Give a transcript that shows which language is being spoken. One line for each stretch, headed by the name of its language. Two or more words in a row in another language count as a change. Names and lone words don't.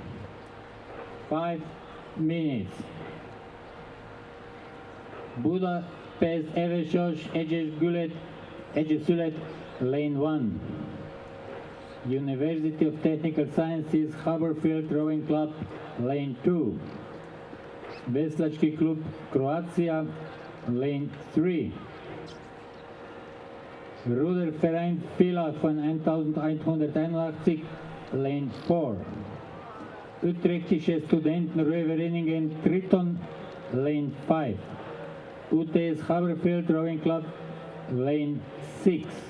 English: 5 minutes. Budapest Eversos Egyesület, lane 1. University of Technical Sciences Haberfield Rowing Club, lane 2. Veslački klub Croatia, lane 3. Ruderverein Villa von 1181, lane 4. Utrechttische Studentenröverinningen Triton, lane 5. UTS Haberfield Rowing Club, lane 6.